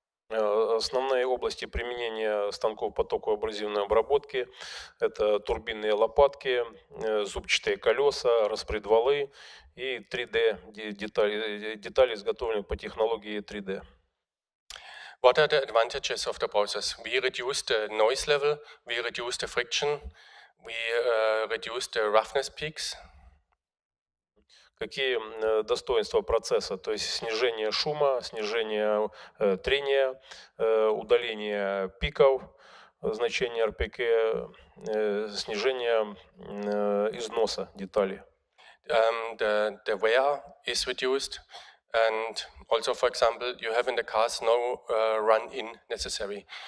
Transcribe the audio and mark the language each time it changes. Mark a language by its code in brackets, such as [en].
[ru] Основные области применения станков потоково-абразивной обработки – это турбинные лопатки, зубчатые колеса, распредвалы и 3D-детали, изготовленные по технологии 3D. [en] What are the advantages of the process? We reduce the noise level, we reduce the friction, we reduce the roughness peaks. [ru] Какие достоинства процесса? То есть снижение шума, снижение трения, удаление пиков, значение РПК, снижение износа деталей. [en] The wear is reduced, and also, for example, you have in the cars no run-in necessary.